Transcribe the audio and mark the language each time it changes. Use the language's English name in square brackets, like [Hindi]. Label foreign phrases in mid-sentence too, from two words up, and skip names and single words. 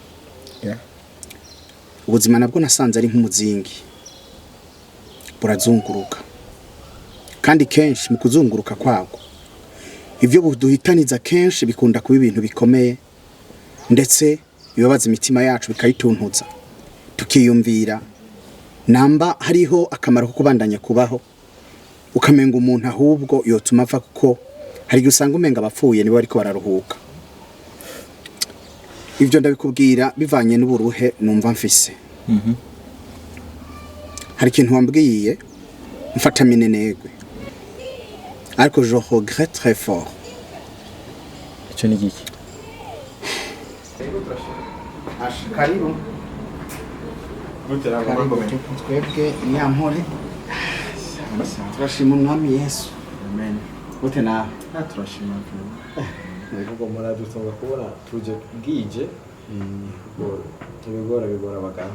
[Rundi] Ubuzima nabwo nasanze ari nk'umuzingi burazunguruka, kandi kenshi mu kuzunguruka kwago ivyo buduhitaniza kenshi bikunda kuba ibintu bikomeye, ndetse bibabaza imitima yacu bikayituntuza, tukiyumvira namba hariho akamaro ko kubandanya kubaho, ukamenga umuntu ahubwo yotuma ava, kuko hari usanga umenga abapfuye nibo bariko bararuhuka. Ivyo ndabikubwira bivanye n'uburuhe numva mfise. Hari ikintu wambwiye mfata minenegwe, ariko [French] je regrette très fort. [Rundi] Ico ni giki? Karibu. Uterera twebwe nyampore. Turashima umwami Yesu. Amen. Ute nawe? Turashima Nubwo muradutunga kubona tuje bwije bigora bagana.